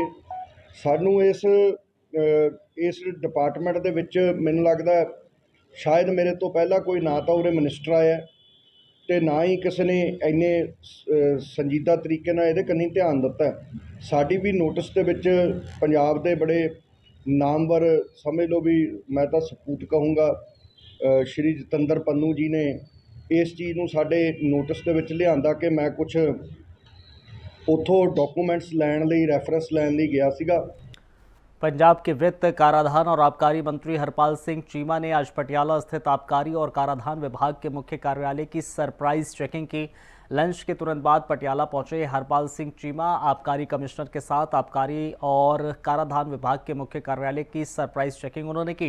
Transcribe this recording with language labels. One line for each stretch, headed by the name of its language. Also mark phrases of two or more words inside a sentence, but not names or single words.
Punjabi: ਸਾਨੂੰ ਇਸ ਡਿਪਾਰਟਮੈਂਟ ਦੇ ਵਿਚ ਮੈਨੂੰ ਲਗਦਾ ਸ਼ਾਇਦ ਮੇਰੇ ਤੋ ਪਹਿਲਾ ਕੋਈ ਨਾ ਤੋ ਉਰੇ ਮਿਨਿਸਟਰ ਆਇਆ ਤੇ ਨਾ ਹੀ ਕਿਸੀ ਨੇ ਇੰਨੇ ਸੰਜੀਦਾ ਤਰੀਕੇ ਨਾਲ ਇਹਦੇ ਕੰਨੀ ਧਿਆਨ ਦਿੱਤਾ। ਸਾਡੀ ਭੀ ਨੋਟਿਸ ਦੇ ਵਿਚ ਪੰਜਾਬ ਦੇ ਬੜੇ ਨਾਮਵਰ ਸਮਝ ਲੋ ਭੀ, ਮੈਂ ਤੋ ਸਪੂਤ ਕਹੂੰਗਾ ਸ਼੍ਰੀ ਜਤਿੰਦਰ ਪੰਨੂ ਜੀ ਨੇ ਇਸ ਚੀਜ਼ ਨੂੰ ਸਾਡੇ ਨੋਟਿਸ ਦੇ ਵਿੱਚ ਲਿਆਂਦਾ ਕਿ ਮੈਂ ਕੁਝ ਉੱਥੋਂ ਡਾਕੂਮੈਂट्स ਲੈਣ ਲਈ ਰੈਫਰੈਂਸ ਲੈਣ ਲਈ ਗਿਆ ਸੀਗਾ।
Hindi: पंजाब के वित्त, कराधान और आबकारी मंत्री हरपाल सिंह चीमा ने आज पटियाला स्थित आबकारी और कराधान विभाग के मुख्य कार्यालय की
English: surprise checking
Hindi: की। लंच के तुरंत बाद पटियाला पहुंचे हरपाल सिंह चीमा आबकारी कमिश्नर के साथ आबकारी और कराधान विभाग के मुख्य कार्यालय की
English: surprise checking
Hindi: उन्होंने की।